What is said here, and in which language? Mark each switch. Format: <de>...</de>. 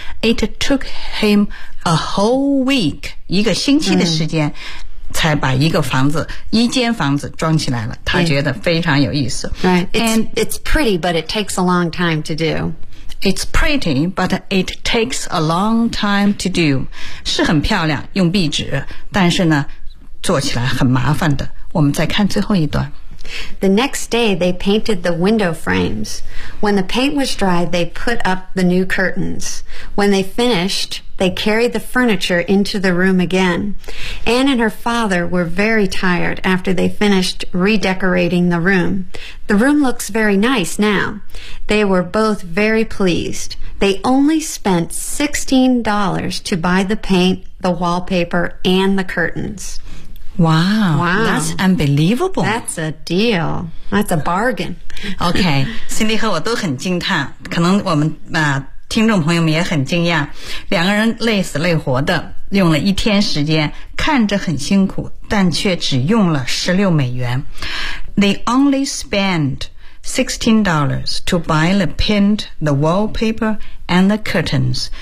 <en>It took him a whole week,</en> <zh>一个星期的时间才把一个房子一间房子装起来了，他觉得非常有意思。</zh> <en>Right, it's pretty, but it takes a long time to do. It's pretty, but it takes a long time to do.</en> <zh>是很漂亮，用壁纸，但是呢，做起来很麻烦的。我们再看最后一段。</zh> <en>The next day, they painted the window frames. When the paint was dry, they put up the new curtains. When they finished, they carried the furniture into the room again. Anne and her father were very tired after they finished redecorating the room. The room looks very nice now. They were both very pleased. They only spent $16 to buy the paint, the wallpaper, and the curtains. Wow, that's unbelievable. That's a deal. That's a bargain.</en> <zh>Okay, Cindy 和我都很惊叹，可能我们啊、听众朋友们也很惊讶，两个人累死累活的用了一天时间，看着很辛苦，但却只用了16美元。</zh> <en>They only spent $16 to buy the paint, the wallpaper, and the curtains.</en>